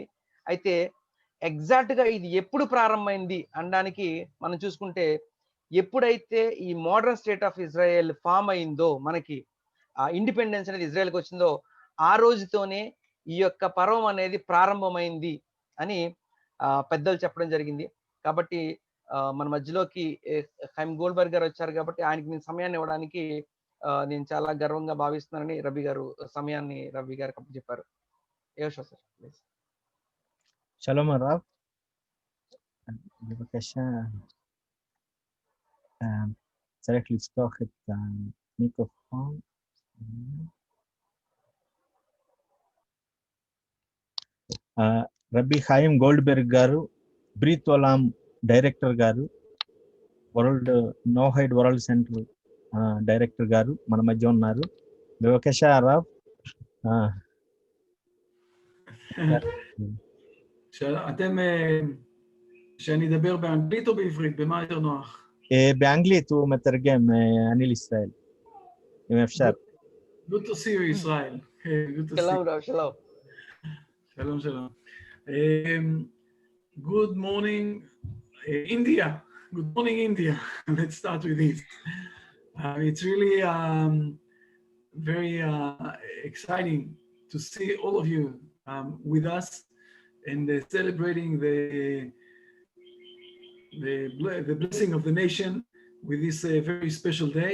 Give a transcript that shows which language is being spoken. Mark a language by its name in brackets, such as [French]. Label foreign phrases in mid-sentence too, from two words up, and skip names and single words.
[Telugu] అయితే ఎగ్జాక్ట్‌గా ఇది ఎప్పుడు ప్రారంభమైంది అనడానికి మనం చూసుకుంటే, ఎప్పుడైతే ఈ [English] modern state of Israel [Telugu] ఫార్మ్ అయిందో, మనకి ఆ ఇండిపెండెన్స్ అనేది ఇజ్రాయెల్‌కి వచ్చిందో, ఆ రోజుతోనే ఈ యొక్క పర్వం అనేది ప్రారంభమైంది అని పెద్దలు చెప్పడం జరిగింది. కాబట్టి మన మధ్యలోకి హైమ్ గోల్డ్‌బర్గ్ గారు వచ్చారు కాబట్టి ఆయనకి నేను సమయాన్ని ఇవ్వడానికి నేను చాలా గర్వంగా భావిస్తున్నానని రవి గారు సమయాన్ని రవి గారికి అప్పచెప్పారు. [English] Yeshua sir please. [Hebrew] שלום הרב, בבקשה, צריך לפתוח את המיקרופון. [Telugu] రబ్బీ హైమ్ గోల్డ్బెర్గ్ గారు, బ్రీత్ ఒలాం డైరెక్టర్ గారు, వరల్డ్ నోహైడ్ వరల్డ్ సెంటర్ డైరెక్టర్ గారు మన మధ్య ఉన్నారు. [Hebrew] בבקשה הרב. שאני אדבר באנגלית או בעברית? במה יותר נוח? באנגלית, הוא מתרגם, אני לישראל, אם אפשר. [English] Good to see you, Israel. Good to see you. [Hebrew] שלום רב, שלום. שלום, שלום. [English] Good morning, India. Good morning, India. Let's start with this. It's really very exciting to see all of you with us and celebrating the blessing of the nation with this very special day.